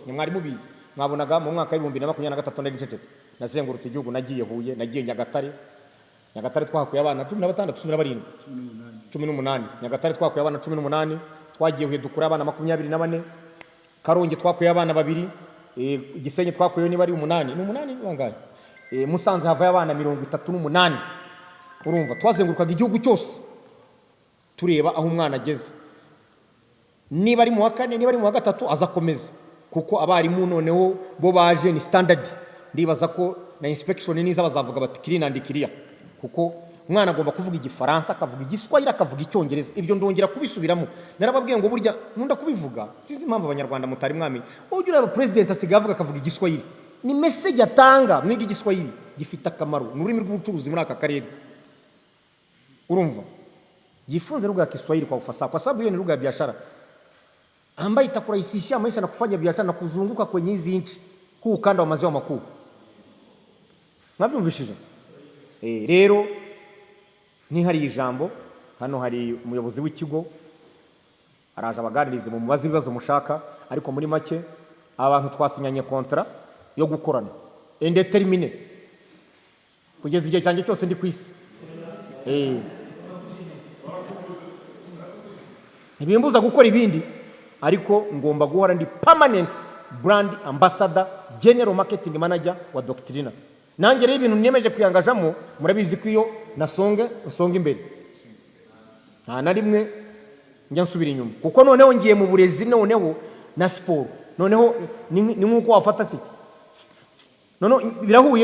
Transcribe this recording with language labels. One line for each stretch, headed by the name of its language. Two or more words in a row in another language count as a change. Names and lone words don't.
Kinyarwanda: Ni mwari mubizi, mwabonaga mu mwaka wa 2023 nari ncecetse, nazengurutse igihugu, nagiye Huye, nagiye Nyagatare twahakuye abana 16 18 Nyagatare twahakuye abana 18, twagiye Huye dukura abana 24, Karongi twakuye abana 2, Gisenyi twakuye niba ari 8 ni 8 bangaye, Musanze havaye abana 38. Urumva twazengurukaga igihugu cyose tureba aho umwana ageze, niba ari mu wa 4 niba ari mu wa 3 azakomeza, kuko abarimu noneho bo baje ni standard. Ndibaza ko na inspection niza bazavuga bati
English: clean and clear,
Kinyarwanda: kuko umwana agomba kuvuga igifaransa, akavuga igiswahili, akavuga icyongereza. Ibyo ndongera kubisubiramo, narababwiye ngo burya nkunda kubivuga, sinzi impamvu Abanyarwanda mutari mwami. Ujye ureba president asigaye avuga akavuga igiswahili, ni message atanga. Mwiga igiswahili, gifite akamaro, ni ururimi rw'ubucuruzi muri aka karere.
Swahili: Urumva jifunze lugha ya Kiswahili kwa ufasaha, kwa sababu hiyo ni lugha ya biashara ambayo itakurahisishia maisha na kufanya biashara na kuzunguka kwenye hizi nchi, huu ukanda wa maziwa makuu.
Kinyarwanda: Mwabyumvishije? Rero ni hari ijambo hano, hari umuyobozi w'ikigo araje abaganirize mu mubazi ibibazo mushaka, ariko muri make abantu twasinyanye kontra yo gukorana indetermine kugeza igihe cyanjye cyose ndi kwisi. Ntibimbuza gukora ibindi, ariko ngomba guhora ndi
English: permanent brand ambassador, general marketing manager
Kinyarwanda: wa Doctrina. Nanjye rero ibintu niyemeje kwiyangajamo, murabizi ko iyo nsonga imbere nta na rimwe njya nsubira inyuma, kuko noneho ngiye mu burezi, noneho na siporo, noneho ni nk'uko wafata noneho birahuye.